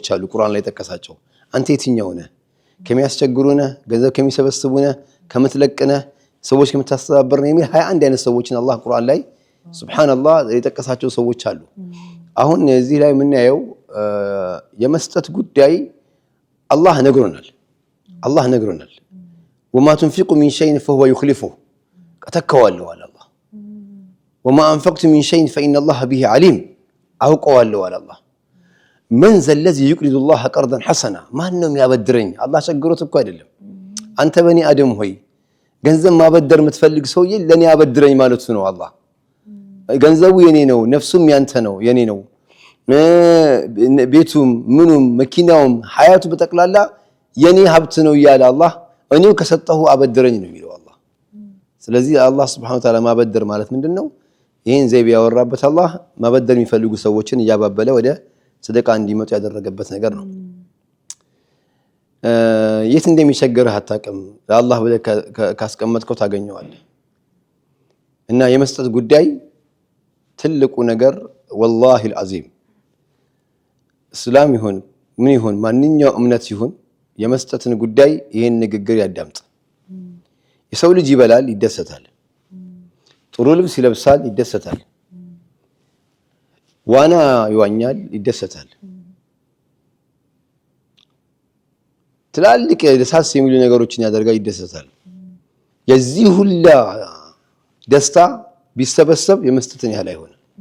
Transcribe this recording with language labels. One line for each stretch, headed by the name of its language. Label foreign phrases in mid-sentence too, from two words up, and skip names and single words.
Amharic: አሉ ቁርአን ላይ ተከሳቸው አንተ የትኛው ነህ ከሚያስቸግሩነ ገንዘብ ከሚሰበስቡነ ከምትለቅነ ሰዎች ከምታስተባበርነ የሚል 21 አይነት ሰዎችን አላህ ቁርአን ላይ ሱብሃንአላህ የጠቀሳቸው ሰዎች አሉ አሁን እዚህ ላይ ምን ያየው የመስጠት ጉዳይ አላህ ነግሮናል
Arabic: وما تنفقوا من شيء فهو يخلفه
Amharic: ከተከዋለው አለ አላህ
Arabic: وما انفقتم من شيء فإن الله به عليم
Amharic: አውቀዋለው አለ አላህ
Arabic: من ذا الذي يقرض الله قرضا حسنا
Amharic: ማንንም ያበድረኝ አላህ ቸግሮት እኮ አይደለም አንተ በኒ አደም ሆይ ገንዘብ ማበደር የምትፈልግ ሰውዬ ለኔ ያበድረኝ ማለቱ ነው አላህ ገንዘቡ የኔ ነው ነፍሱም ያንተ ነው የኔ ነው ቤቱም ምኑም መኪናውም ሐያቱ በተቀላላ የኔ ሀብት ነው ይላል አላህ እኔው ከሰጠሁ አበድረኝ ነው የሚለው አላህ ስለዚህ አላህ
Arabic: سبحانه وتعالى
Amharic: ማበደር ማለት ምንድነው ይሄን ዘይብ ያወራበት አላህ ማበደር የሚፈልጉ ሰዎችን ያባበለ ወደ ሰደቃ እንዲመጡ ያደረገበት ነገር ነው የት እንደሚቸገርህ አታውቅም ለአላህ ብለህ ካስቀመጥከው ታገኘዋለህ እና የመስጠት ጉዳይ ትልቁ ነገር
Arabic: والله العظيم
Amharic: እስላም ይሁን ምን ይሁን ማንኛው እምነት ይሁን የመስጠትን ጉዳይ ይሄን ንግግር ያዳምጥ የሰው ልጅ ይበላል ይደሰታል ጥሩ ልብስ ይለብሳል ይደሰታል ዋና ይዋኛል ይደሰታል ትላልቅ ደሳስ የሚሉ ነገሮችን ያደርጋል ይደሰታል የዚህ ሁላ ደስታ ቢሰበሰብ የመስጠትን ያህል አይሆንም